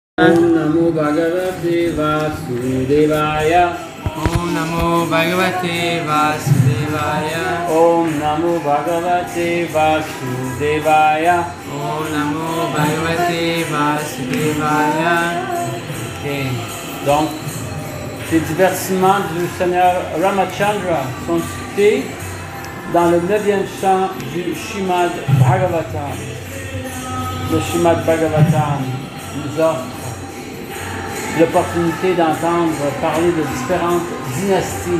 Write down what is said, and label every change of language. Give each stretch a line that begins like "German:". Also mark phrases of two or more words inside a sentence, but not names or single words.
Sanskrit: ॐ नमो भगवते वासुदेवाय. ॐ नमो भगवते वासुदेवाय. ॐ नमो भगवते वासुदेवाय. ॐ नमो भगवते वासुदेवाय.
French: Ok. Donc, ces divertissements du Seigneur Ramachandra sont cités dans le 9e chant du Srimad Bhagavatam. Le Srimad Bhagavatam nous offre l'opportunité d'entendre parler de différentes dynasties.